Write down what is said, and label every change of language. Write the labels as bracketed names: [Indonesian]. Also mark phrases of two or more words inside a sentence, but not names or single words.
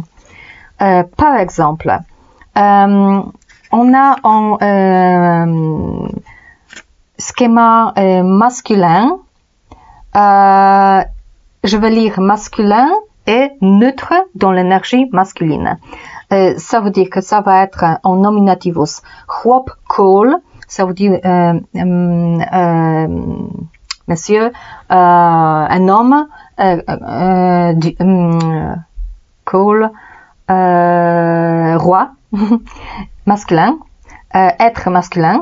[French] Par exemple, on a un schéma masculin. Je vais lire masculin et neutre dans l'énergie masculine. Ça veut dire que ça va être en nominativus. [Polish] Chłop, król, [French] ça veut dire monsieur, un homme, król, roi, masculin, être masculin.